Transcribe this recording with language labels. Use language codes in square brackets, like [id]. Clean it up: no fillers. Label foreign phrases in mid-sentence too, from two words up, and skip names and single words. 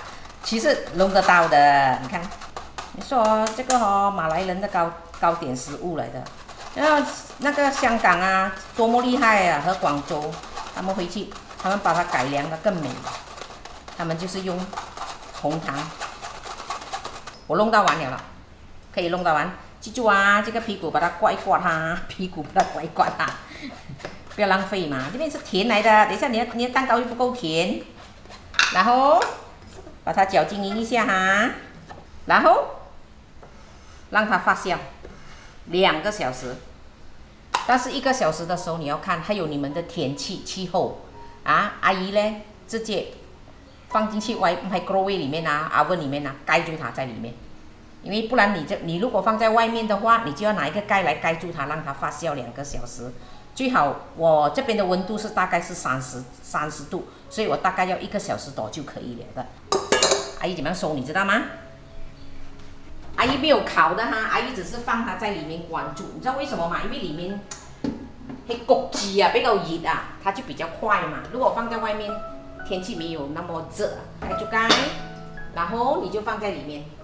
[zh] 其實弄得到的，你看，你說這個哦，馬來人的糕點食物來的，然後那個香港啊，多麼厲害啊，和廣州，他們回去，他們把它改良得更美，他們就是用紅糖。我弄到完了，可以弄到完。記住啊，這個屁股把它刮一刮它，屁股把它刮一刮它。不要浪費嘛，這邊是甜來的，等一下你的蛋糕又不夠甜，然後把它攪均勻一下哈，然後讓它發酵2個小時，但是1個小時的時候你要看還有你們的天氣氣候啊，阿姨呢直接放進去microwave 裡面啊，oven 裡面啊，蓋住它在裡面，因為不然你如果放在外面的話，你就要拿一個蓋來蓋住它，讓它發酵2個小時。最好我這邊的溫度是大概是30度，所以我大概要1個小時多就可以了的。阿姨怎麼樣收你知道嗎？阿姨沒有烤的哈，阿姨只是放它在裡面關住，你知道為什麼嗎？因為裡面黑锅鸡啊，比较热啊，它就比较快嘛。如果放在外面，天气没有那么热，盖住盖，然后你就放在里面。